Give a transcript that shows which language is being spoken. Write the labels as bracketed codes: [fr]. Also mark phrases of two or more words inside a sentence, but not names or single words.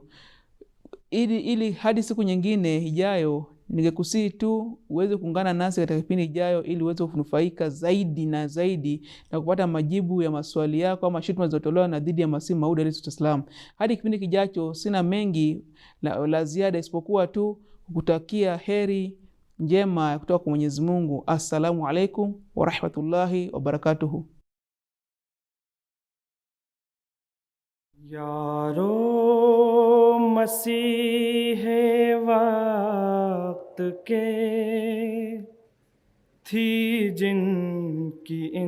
[sw] Ili hadi siku nyingine ijayo, ningekusihi tu uweze kuungana nasi katika kipindi ijayo ili uweze kunufaika zaidi na zaidi na kupata majibu ya maswali yako ama shutuma zilizotolewa na dhidi ya Masihi Maud [ar] عليه السلام. [sw] Hadi kipindi kijacho, sina mengi la ziada isipokuwa tu kukutakia heri njema kutoka kwa Mwenyezi Mungu. [ar] السلام عليكم ورحمة الله وبركاته. [hi] यारो मसीह वक्त के थी जिनकी